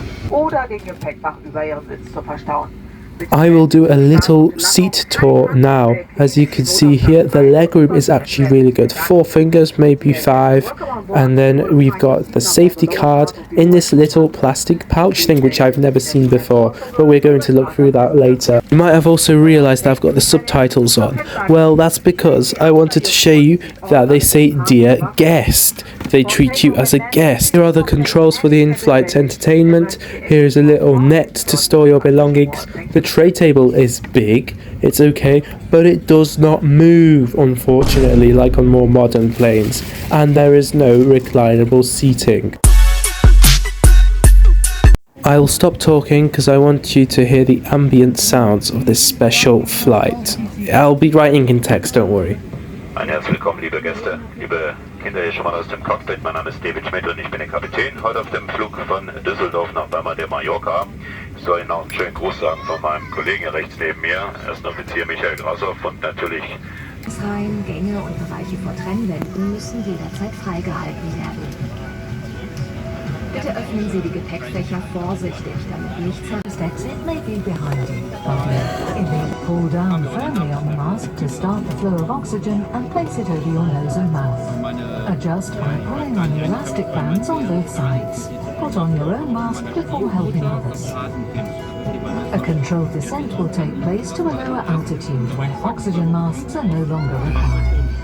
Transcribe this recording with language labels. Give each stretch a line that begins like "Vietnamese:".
German: Oder den Gepäckfach über Ihren Sitz zu verstauen.
English: I will do a little seat tour now. As you can see here, the legroom is actually really good. 4 fingers, maybe 5. And then we've got the safety card in this little plastic pouch thing, which I've never seen before. But we're going to look through that later. You might have also realised that I've got the subtitles on. Well, that's because I wanted to show you that they say "Dear Guest." They treat you as a guest. Here are the controls for the in-flight entertainment. Here is a little net to store your belongings. The tray table is big, it's okay, but it does not move, unfortunately, like on more modern planes. And there is no reclinable seating. I'll stop talking because I want you to hear the ambient sounds of this special flight. I'll be writing in text, don't worry.
German: Ein herzlich willkommen, liebe Gäste, liebe Kinder hier schon mal aus dem Cockpit. Mein Name ist David Schmidt und ich bin der Kapitän. Heute auf dem Flug von Düsseldorf nach Palma de Mallorca. Ich soll Ihnen auch einen schönen Gruß sagen von meinem Kollegen hier rechts neben mir, Erster Offizier Michael Grassoff, und natürlich Reihen, Gänge und Bereiche vor Trennwänden müssen jederzeit freigehalten werden. Bitte öffnen Sie die Gepäckfächer vorsichtig, damit nichts
English: First exit may be behind you. Pull down firmly on the mask to start the flow of oxygen and place it over your nose and mouth. Adjust by pulling on the elastic bands on both sides. Put on your own mask before helping others. A controlled descent will take place to a lower altitude where oxygen masks are no longer required.